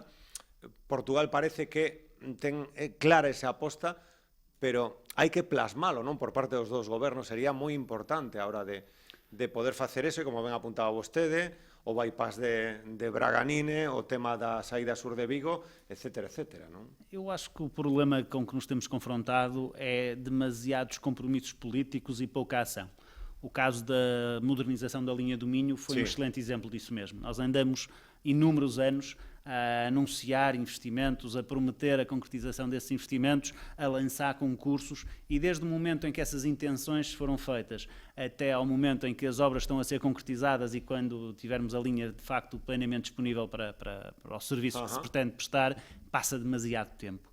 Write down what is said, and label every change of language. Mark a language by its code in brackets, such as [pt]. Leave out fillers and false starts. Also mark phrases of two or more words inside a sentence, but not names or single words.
[gl] Portugal parece que ten clara esa aposta, pero hai que plasmalo, non, por parte dos dous gobernos. Sería moi importante a hora de poder facer eso, e como ben apuntaba vostede, o bypass de Braganine, o tema da saída sur de Vigo, etcétera, etcétera, non? [pt] Eu acho que o problema com que nos temos confrontado é demasiados compromissos políticos e pouca ação. O caso da modernização da linha do Minho foi um excelente exemplo disso mesmo. Nós andamos inúmeros anos a anunciar investimentos, a prometer a concretização desses investimentos, a lançar concursos, e desde o momento em que essas intenções foram feitas até ao momento em que as obras estão a ser concretizadas e quando tivermos a linha de facto plenamente disponível para o serviço que se pretende prestar, passa demasiado tempo.